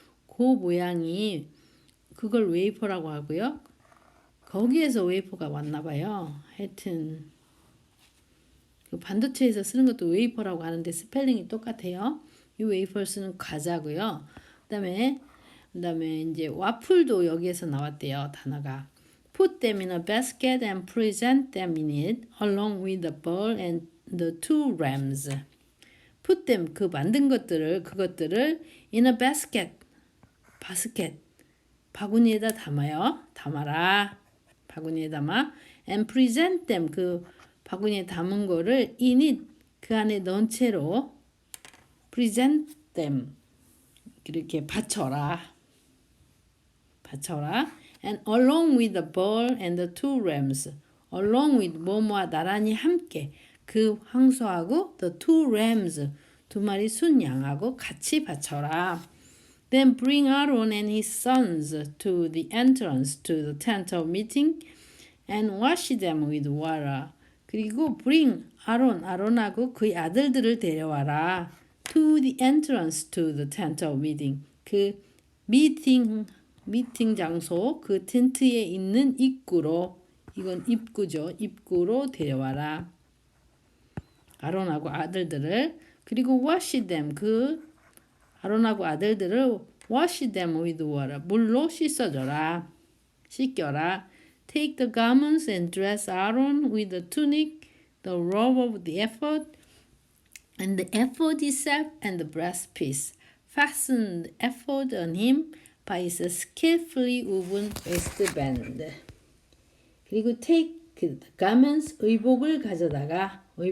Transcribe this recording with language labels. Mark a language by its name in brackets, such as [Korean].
[Korean] 그 모양이 그걸 웨이퍼라고 하고요. 거기에서 웨이퍼가 왔나 봐요. 하여튼 그 반도체에서 쓰는 것도 웨이퍼라고 하는데 스펠링이 똑같아요. 이 웨이퍼스는 과자고요. 그다음에 이제 와플도 여기에서 나왔대요. 단어가 [English] Put them in a basket and present them in it along with the bowl and the 2 rams. Put them [Korean] 그 만든 그것들을 [English] in a basket [Korean] 바구니에다 담아라. 바구니에 담아 [English] and present them [Korean] 그 바구니에 담은 거를 [English] in it [Korean] 그 안에 넣은 채로 [English] present them [Korean] 이렇게 받쳐라. [English] And along with the bowl and the 2 rams. along with [Korean] 뭐뭐와 나란히 함께 그 황소하고 [English] the 2 rams [Korean] 2마리 순양하고 같이 바쳐라. [English] Then bring Aaron and his sons to the entrance to the tent of meeting and wash them with water. [Korean] 그리고 [English] bring [Korean] 아론하고 그의 아들들을 데려와라. [English] To the entrance to the tent of meeting. [Korean] 그 미팅 장소 그 텐트에 있는 입구로 이건 입구죠. 입구로 데려와라. 아론하고 아들들을 그리고 [English] wash them [Korean] 그 아론하고 아들들을 [English] wash them with water. [Korean] 물로 씻어줘라. 씻겨라. [English] Take the garments and dress Aaron with the tunic, the robe of the ephod, and the ephod itself and the breastpiece. Fasten the ephod on him by its skillfully woven waistband. [Korean] 그리고 [English] take the garments, [Korean] 의복을 가져와라.